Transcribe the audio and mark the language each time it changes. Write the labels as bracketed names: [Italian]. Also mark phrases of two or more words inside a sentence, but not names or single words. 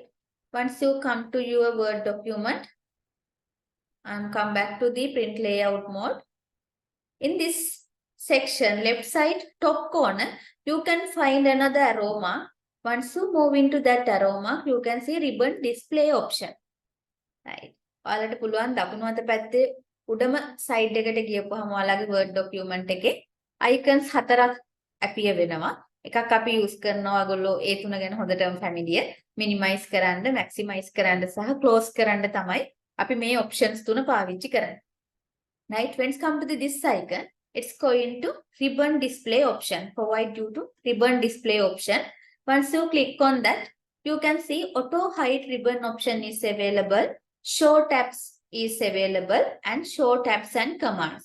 [English] Once you come to your Word document and come back to the print layout mode, in this section, left side top corner, you can find another arrow mark. Once you move into that arrow mark, you can see ribbon display option, right? [Sinhala] ඔයාලට පුළුවන් දකුණු අත පැත්තේ උඩම side එකට ගියපුවාම ඔයාලගේ Word document එකේ icons 4ක් appear වෙනවා. එකක් අපි use කරනවා ඔයගොල්ලෝ ඒ තුන ගැන හොඳටම familiar. minimize කරන්න, maximize කරන්න සහ close කරන්න තමයි අපි මේ options තුන පාවිච්චි කරන්නේ. [English] Right? When it comes to this icon, it's going to ribbon display option. Provide you to ribbon display option. Once you click on that, you can see auto hide ribbon option is available. Show tabs is available and show tabs and commands.